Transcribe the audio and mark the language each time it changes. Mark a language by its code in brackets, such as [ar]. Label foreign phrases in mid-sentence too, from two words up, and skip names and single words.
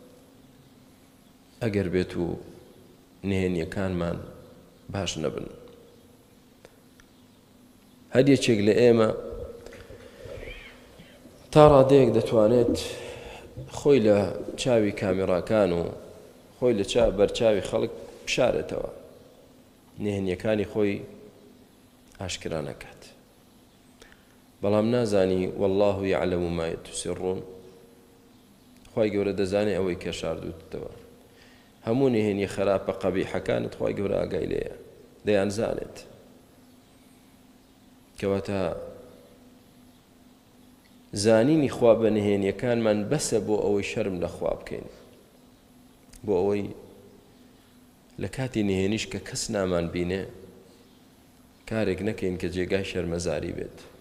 [ckb] ئەگەر بێت و نهێنیەکانمان باش نەبن هەر یەکێک لە ئێمە تا ڕادەیەک دەتوانێت خۆی لە چاوی کامێڕاکان و خۆی لە بەرچاوی خەڵک بشارێتەوە نهێنیەکانی خۆی ئاشکرا نەکات بەڵام نازانی [ar] والله يعلم ما تسرون [ckb] خوای گەورە دەزانێ ئەوەی کە شاردووتەوە هەموو نهێنی خراپە قەبیحەکانت خوای گەورە ئاگای لێیە دەیانزانێت کەواتە زانینی خوا بە نهێنیەکانمان بەسە بۆ ئەوەی شەرم لە خوا بکەین بۆ ئەوەی لە کاتی نهێنیش کە کەس نامان بینێ کارێک نەکەین کە جێگای شەرمەزاری بێت